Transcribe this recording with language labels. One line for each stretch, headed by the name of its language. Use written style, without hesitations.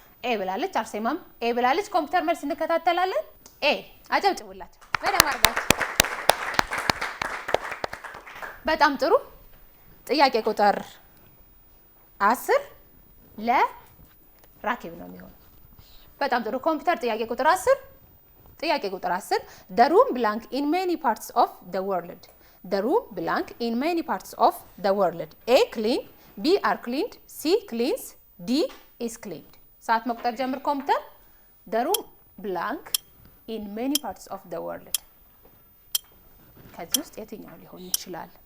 Amharic: ኤ ብላለች፣ አርሴማም ኤ ብላለች። ኮምፒውተር መልስ እንከታተላለን። ኤ አጨብጭቡላችሁ በደም አድርጋችሁ። በጣም ጥሩ። ጥያቄ ቁጥር 10 ለራኬብ ነው የሚሆነው። በጣም ጥሩ። ኮምፒውተር ጥያቄ ቁጥር 10 ጥያቄ ቁጥር 10
English: the room blank in many parts of the world. the room blank in many parts of the world. A clean, B are cleaned, C cleans, D is cleaned.
Amharic: ሰዓት መቁጠር ጀምር ኮምፒውተር።
English: the room blank in many parts of the world
Amharic: ከዚህ ውስጥ የትኛው ሊሆን ይችላል?